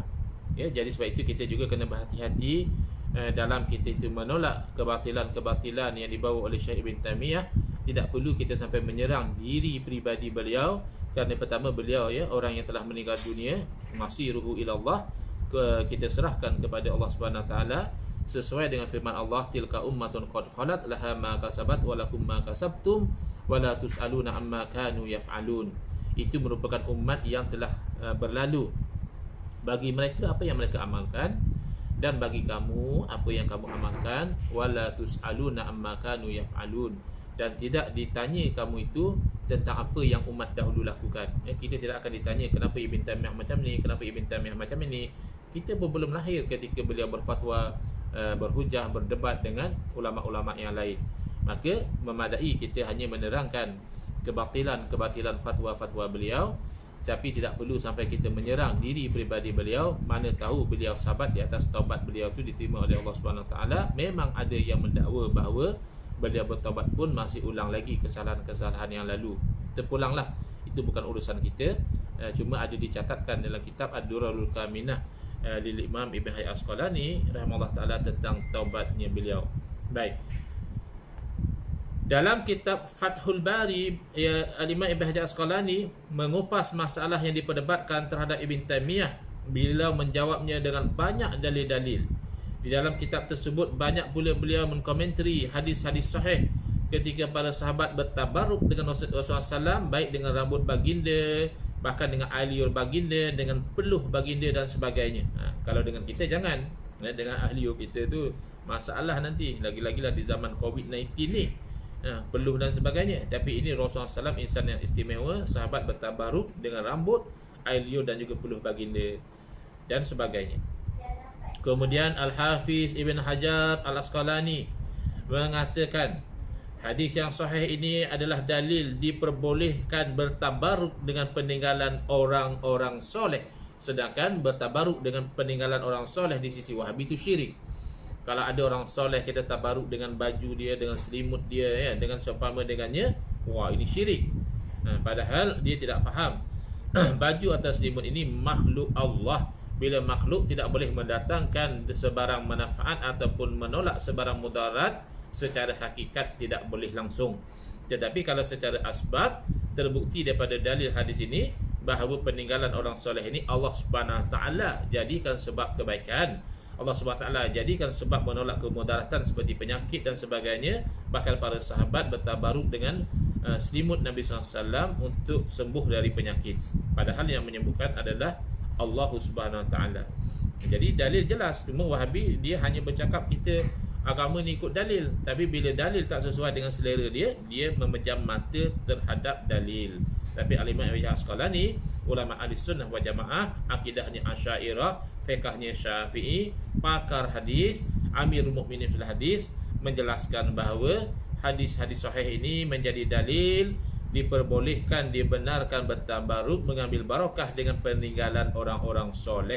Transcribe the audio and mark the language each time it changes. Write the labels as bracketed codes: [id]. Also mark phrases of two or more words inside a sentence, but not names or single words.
[ms] Ya, jadi sebab itu kita juga kena berhati-hati dalam kita itu menolak kebatilan-kebatilan yang dibawa oleh Syekh Ibn Taymiyah. Tidak perlu kita sampai menyerang diri peribadi beliau, kerana pertama beliau orang yang telah meninggal dunia, [ar] مصيره إلى الله, [ms] kita serahkan kepada Allah [ar] سبحانه وتعالى [ms] sesuai dengan firman Allah, [ar] تلك أمة قد خلت لها ما كسبت ولكم ما كسبتم ولا تسألون عما كانوا يفعلون. [ms] Itu merupakan umat yang telah berlalu. Bagi mereka apa yang mereka amalkan, dan bagi kamu apa yang kamu amalkan. [ar] ولا تسألون عما كانوا يفعلون, [ms] dan tidak ditanya kamu itu tentang apa yang umat dahulu lakukan. Kita tidak akan ditanya kenapa Ibn Taymiyah macam ni, kenapa Ibn Taymiyah macam ini. Kita pun belum lahir ketika beliau berfatwa, berhujah, berdebat dengan ulama-ulama yang lain. Maka memadai kita hanya menerangkan kebatilan fatwa-fatwa beliau Tapi tidak perlu sampai kita menyerang diri peribadi beliau. Mana tahu beliau sahabat, di atas taubat beliau tu diterima oleh Allah [ar] سبحانه وتعالى. [ms] Memang ada yang mendakwa bahawa beliau bertaubat pun masih ulang lagi kesalahan-kesalahan yang lalu. Terpulanglah, itu bukan urusan kita. Cuma ada dicatatkan dalam kitab Ad-Durarul Kaminah lil Imam Ibn Hajar Asqalani [ar] رحمه الله تعالى [ms] tentang taubatnya beliau. Baik. Dalam kitab Fathul Bari, Al-Imam Ibn Hajar Asqalani mengupas masalah yang diperdebatkan terhadap Ibn Taymiyah. Beliau menjawabnya dengan banyak dalil-dalil. Di dalam kitab tersebut banyak pula beliau mengkomentari hadis-hadis sahih ketika para sahabat bertabaruk dengan Rasulullah SAW, baik dengan rambut baginda, bahkan dengan ahliur baginda, dengan peluh baginda dan sebagainya. Kalau dengan kita jangan. Dengan ahliur kita tu masalah nanti. Lagi-lagilah di zaman COVID-19 ni, peluh dan sebagainya. Tapi ini Rasulullah SAW insan yang istimewa. Sahabat bertabaruk dengan rambut, ahliur dan juga peluh baginda dan sebagainya. Kemudian Al-Hafiz Ibn Hajar Al-Asqalani mengatakan hadis yang sahih ini adalah dalil diperbolehkan bertabaruk dengan peninggalan orang-orang soleh. Sedangkan bertabaruk dengan peninggalan orang soleh di sisi Wahabi itu syirik. Kalau ada orang soleh kita tabaruk dengan baju dia, dengan selimut dia, ya, dengan seumpama dengannya, wah ini syirik. Padahal dia tidak faham baju atau selimut ini makhluk Allah. Bila makhluk tidak boleh mendatangkan sebarang manfaat ataupun menolak sebarang mudarat, secara hakikat tidak boleh langsung. Tetapi kalau secara asbab terbukti daripada dalil hadis ini bahawa peninggalan orang soleh ini Allah [ar] سبحانه وتعالى [ms] jadikan sebab kebaikan. Allah [ar] سبحانه وتعالى [ms] jadikan sebab menolak kemudaratan seperti penyakit dan sebagainya. Bahkan para sahabat bertabaruk dengan selimut Nabi SAW untuk sembuh dari penyakit. Padahal yang menyembuhkan adalah Allah [ar] سبحانه وتعالى. [ms] Jadi dalil jelas. Cuma Wahabi dia hanya bercakap kita agama ni ikut dalil, tapi bila dalil tak sesuai dengan selera dia, dia memejam mata terhadap dalil. Tapi Al-Imam Ibn Hajar Asqalani, ulama [ar] أهل السنة والجماعة, [ms] akidahnya Asy'ariyah, fiqhnya Syafi'i, pakar hadis, [ar] أمير المؤمنين في الحديث, [ms] menjelaskan bahawa hadis-hadis sahih ini menjadi dalil diperbolehkan, dibenarkan bertabaruk, mengambil barakah dengan peninggalan orang-orang soleh.